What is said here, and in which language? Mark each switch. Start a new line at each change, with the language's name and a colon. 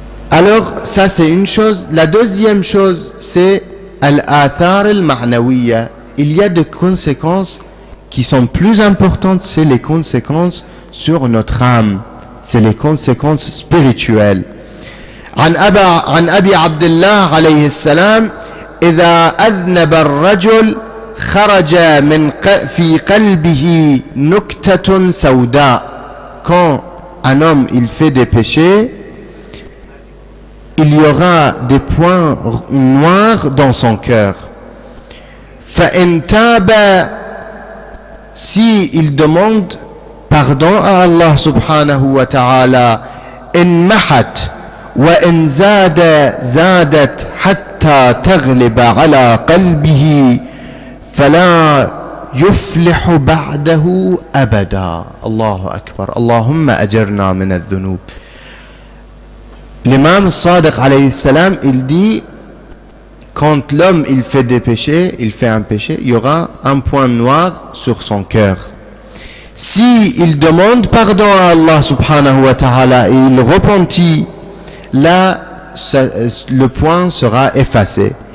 French: Alors, ça c'est une chose. La deuxième chose, c'est al-athar al-ma'nawiyya. Il y a des conséquences qui sont plus importantes, c'est les conséquences sur notre âme. C'est les conséquences spirituelles.
Arabic: عن أبي عبد الله عليه السلام إذا أذنب الرجل خرج في قلبه نكتة سوداء.
French: Quand un homme il fait des péchés, il y aura des points noirs dans son cœur.
Arabic: فإن تاب,
French: si il demande pardon à Allah subhanahu wa ta'ala,
Arabic: انمحت وإن زادت حتى تغلب على قلبه فلا يفلح بعده أبدا. الله أكبر. اللهم أجرنا من الذنوب.
French: L'imam Sadiq alayhi salam, il dit, quand l'homme il fait des péchés, il fait un péché, il y aura un point noir sur son cœur. Si il demande pardon à Allah subhanahu wa ta'ala et il repentit, là, le point sera effacé.